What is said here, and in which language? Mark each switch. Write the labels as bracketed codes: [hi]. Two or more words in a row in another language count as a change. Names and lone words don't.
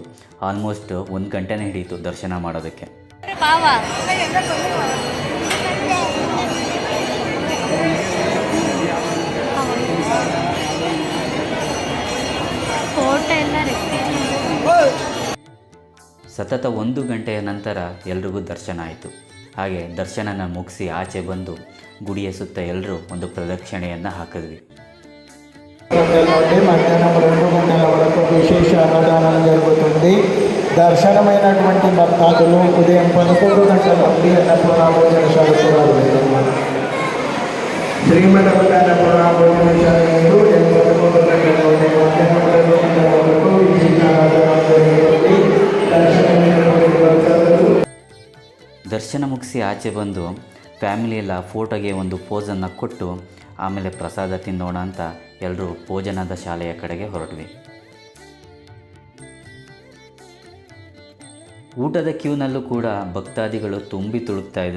[kn] ಆಲ್ಮೋಸ್ಟ್ 1 ಗಂಟೆನೇ ಹಿಡಿಯಿತು ದರ್ಶನ ಮಾಡೋದಕ್ಕೆ. ಸತತ 1 ಗಂಟೆಯ ನಂತರ ಎಲ್ರಿಗೂ ದರ್ಶನ ಆಯಿತು. ಹಾಗೆ ದರ್ಶನನ ಮುಗಿಸಿ ಆಚೆ ಬಂದು ಗುಡಿಯ ಸುತ್ತ ಎಲ್ಲರೂ ಒಂದು ಪ್ರದಕ್ಷಿಣೆಯನ್ನು ಹಾಕಿದ್ವಿ. [te] మధ్యాహ్నం 2 గంటల వరకు విశేష అన్నదానం జరుగుతుంది. దర్శనమైనటువంటి భక్తాదులు ఉదయం 11 గంటల నుండి అన్నపూర్ణ భోజనశాల ప్రారంభిస్తున్నారు. శ్రీమఠ అన్నపూర్ణ భోజనశాల 11 గంటల నుండి మధ్యాహ్నం 2 గంటల వరకు విశేష అన్నదానం జరుగుతుంది. దర్శనమైనటువంటి భక్తాదులు [kn] ದರ್ಶನ ಮುಗಿಸಿ ಆಚೆ ಬಂದು ಫ್ಯಾಮಿಲಿ ಎಲ್ಲ ಫೋಟೋಗೆ ಒಂದು ಪೋಸನ್ನು ಕೊಟ್ಟು ಆಮೇಲೆ ಪ್ರಸಾದ ತಿನ್ನೋಣ ಅಂತ ಎಲ್ಲರೂ ಭೋಜನದ ಶಾಲೆಯ ಕಡೆಗೆ ಹೊರಟ್ವಿ. ಊಟದ ಕ್ಯೂನಲ್ಲೂ ಕೂಡ ಭಕ್ತಾದಿಗಳು ತುಂಬಿ ತುಳುಕ್ತಾಯಿದ್ರು.